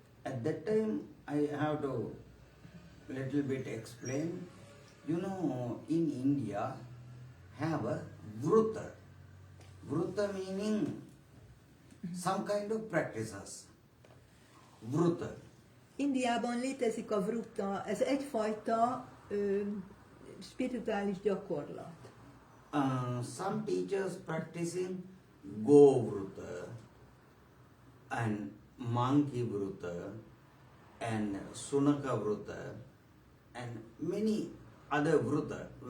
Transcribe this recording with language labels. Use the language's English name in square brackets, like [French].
[English] At that time, I have to little bit explain. You know, in India, have a vrutta. Vrutta meaning some kind of practices. Vrutta. [Hungarian] Indiában létezik a vrutta, ez egyfajta spirituális gyakorlat. [English] Some teachers practicing go vrutta and monkey vrutta and sunaka vrutta and many other vrutta.